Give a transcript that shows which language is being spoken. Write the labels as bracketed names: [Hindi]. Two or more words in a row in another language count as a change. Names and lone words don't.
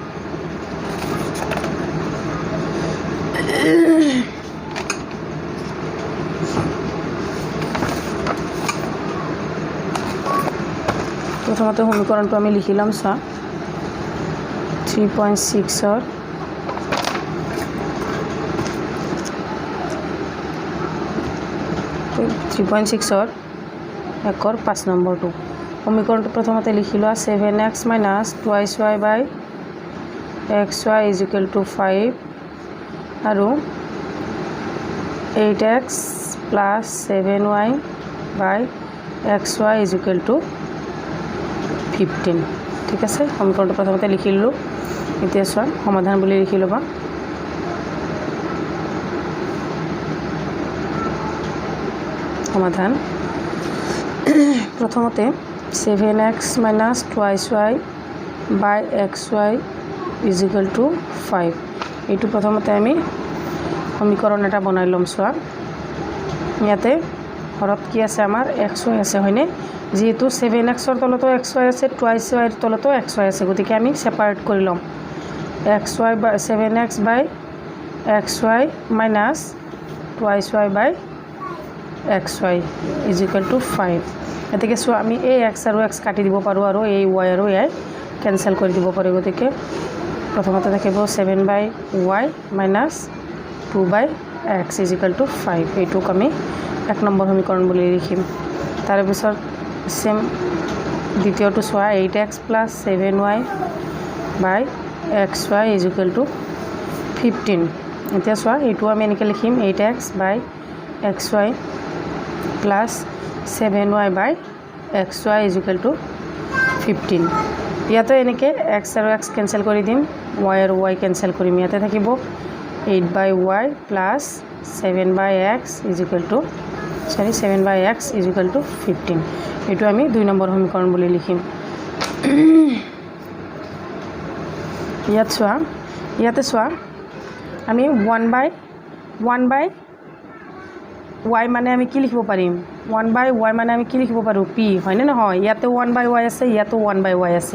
[Assamese] প্ৰথমতে সমীকৰণটো আমি লিখি ল'ম। চোৱা 3.6ৰ 1ৰ 5 নম্বৰটো সমীকৰণটো প্ৰথমতে লিখি লোৱা [English] 7x minus 2y by xy is equal to 5 [Assamese] আৰু [English] 8x plus 7y by xy is equal to 15। [Assamese] ঠিক আছে, সমীকৰণটো প্ৰথমতে লিখি ল'লোঁ। এতিয়া চোৱা সমাধান বুলি লিখি ল'বা। সমাধান প্ৰথমতে [English] 7x minus 2y by xy is equal to 5। [Assamese] এইটো প্ৰথমতে আমি সমীকৰণ এটা বনাই ল'ম। চোৱা ইয়াতে ঘৰত কি আছে আমাৰ xy আছে হয়নে? যিহেতু 7xৰ তলতো xy আছে 2yৰ তলতো xy আছে, গতিকে আমি ছেপাৰেট কৰি ল'ম। [English] xy by 7x by xy minus 2y by xy is equal to 5। [Assamese] গতিকে চোৱা আমি এই x আৰু x কাটি দিব পাৰোঁ আৰু এই y আৰু y কেনচেল কৰি দিব পাৰোঁ। গতিকে প্ৰথমতে থাকিব [English] 7 by y minus 2 by x is equal to 5। [Assamese] এইটোক আমি 1 নম্বৰ সমীকৰণ বুলি লিখিম। তাৰপিছত চেম দ্বিতীয়টো চোৱা [English] 8x plus 7y by xy is equal to 15। [Assamese] এতিয়া চোৱা এইটো আমি এনেকৈ লিখিম [English] 8x by xy plus 7y by xy is equal to 15। [Assamese] ইয়াতে এনেকৈ x আৰু x কেনচেল কৰি দিম, y আৰু y কেনচেল কৰিম। ইয়াতে থাকিব [English] 8 by y plus 7 by x is equal to 15। [Assamese] এইটো আমি 2 নম্বৰ সমীকৰণ বুলি লিখিম। ইয়াতে চোৱা আমি [English] 1 by y [Assamese] মানে আমি কি লিখিব পাৰিম? [English] 1 by y [Assamese] মানে আমি কি লিখিব পাৰোঁ? p হয়নে নহয়? ইয়াতে [English] 1 by y [Assamese] আছে, ইয়াতো [English] 1 by y [Assamese] আছে।